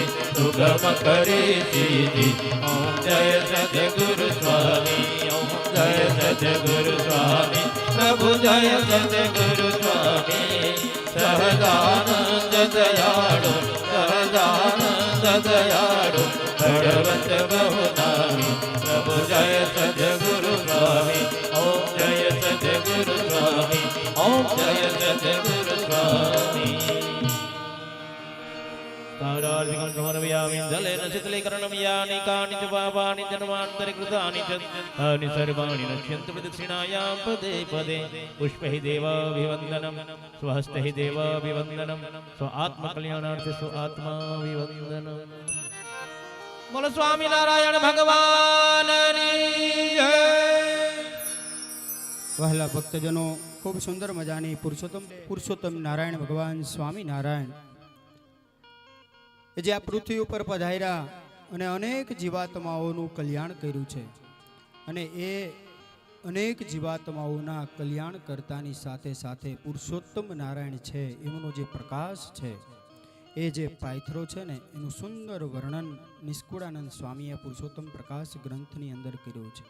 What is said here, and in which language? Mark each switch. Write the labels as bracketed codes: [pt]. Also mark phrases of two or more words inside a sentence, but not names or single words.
[gu] સુગમ કરી દીધી ઓમ જય સદગુરુ સ્વામી ઓમ જય સદગુરુ સ્વામી પ્રભુ જય સદગુરુ સ્વામી સહજાનંદ દયાળુ સહજાનંદ દયાળુ ભગવત બહુ નામી પ્રભુ જય સદગુરુ સ્વામી ઓમ જય સદગુરુ સ્વામી ઓમ જય સદગુરુ સ્વામી. [sa] તારાર્થિકં સમર્પયામિ જલેન શીતલીકરણં યાનિ કાનિ ચ પાપાનિ જન્માन्तरिकृतानि च तानि सर्वाणि नश्यन्ति प्रदक्षिणायां पदे पदे पुष्पैः देवाभिवन्दनं स्वहस्तैः देवाभिवन्दनं स्व आत्मकल्याणार्थे स्व आत्माभिवन्दनं. [gu] બોલો સ્વામી નારાયણ ભગવાનની જય. વહાલા ભક્તજનો, ખૂબ સુંદર મજાની પુરુષોત્તમ નારાયણ ભગવાન સ્વામી નારાયણ જે આ પૃથ્વી ઉપર પધાર્યા અને અનેક જીવાત્માઓનું કલ્યાણ કર્યું છે અને એ અનેક જીવાત્માઓના કલ્યાણ કરતાની સાથે સાથે પુરુષોત્તમ નારાયણ છે એમનો જે પ્રકાશ છે એ જે પાયથરો છે ને એનું સુંદર વર્ણન નિષ્કુળાનંદ સ્વામીએ પુરુષોત્તમ પ્રકાશ ગ્રંથની અંદર કર્યું છે.